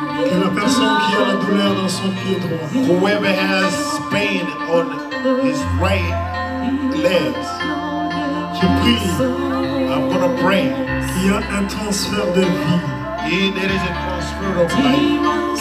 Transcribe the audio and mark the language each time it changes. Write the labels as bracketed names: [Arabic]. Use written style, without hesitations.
[French] Que la personne qui a la douleur dans son pied droit, [English] Whoever has pain on his right legs, [French] je prie [English] I'm going to pray. [French] qu'il y a un transfert de vie. [English] There is a transfer of life.